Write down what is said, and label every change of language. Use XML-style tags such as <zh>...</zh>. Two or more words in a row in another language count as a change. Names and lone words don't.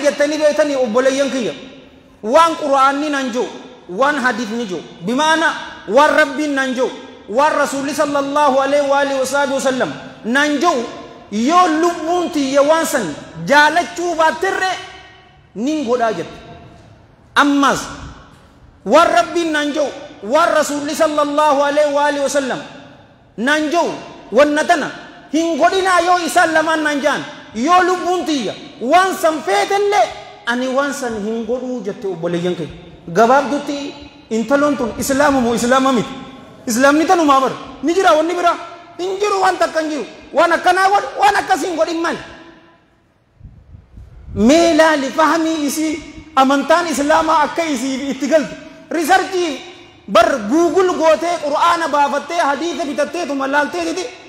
<om>jettanii beektanii obboleeyyan kiyya waan qura'aanni nan jiru waan hadiisni jiru bimaana waan rabbiin nan jiru waan rasuulli</om> <ar>صلى الله عليه وسلم</ar> <om>nan jiru yoo lubbuun tiyya waan san jaalachuu baattirre nin godhaa jette ammas waan rabbiin nan jiru waan rasuulli</om> <ar>صلى الله عليه وسلم</ar> <om>nan jiru wanna tana hin godhinaa yoo isaan lamaan nan jaan yoo lubbuun tiyya waan san feetellee ani waan san hin godhuu jette obboleeyyan kee gabaabdutti intaloon tun islaama moo islaama miti islaamni tanumaa bar ni jira wanni bira hin jiru waan takka hin jiru waan akkanaa godhu waan akkasiin godhin maali mee laali fahamii isii amantaan islaamaa akka isii itti galtu risarchii bar guugul gootee qur'aana baafattee hadiisa bitatteetuma laaltee didi</om>